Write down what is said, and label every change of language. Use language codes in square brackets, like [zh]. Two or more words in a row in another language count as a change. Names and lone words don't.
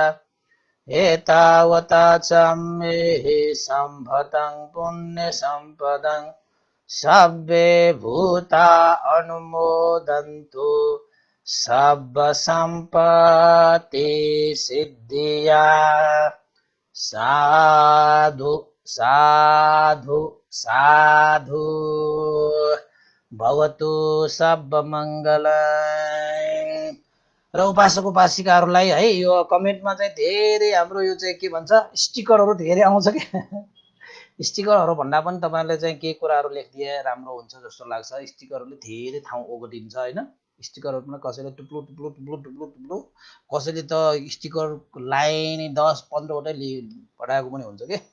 [pi] एतावता चम्मेहि सम्पदं पुण्य सम्पदं सब्बे भूता अनुमोदन्तु सम्ब सम्पत्ति सिद्धिया। साधु साधु साधु भवतु सब मङ्गलम्। [ne] र उपासक उपासिकाहरूलाई है यो कमेन्टमा चाहिँ धेरै हाम्रो यो चाहिँ के भन्छ स्टिकरहरू धेरै आउँछ क्या। स्टिकरहरू भन्दा पनि तपाईँहरूले चाहिँ के कुराहरू लेखिदिए राम्रो हुन्छ जस्तो लाग्छ। स्टिकरहरूले धेरै ठाउँ ओगटिन्छ होइन। स्टिकरहरू पनि कसैले टुप्लु टुप्लु टुप्लु टुप्लु टुप्लु, कसैले त स्टिकर लाए नै 10-15वटै पठाएको पनि हुन्छ के।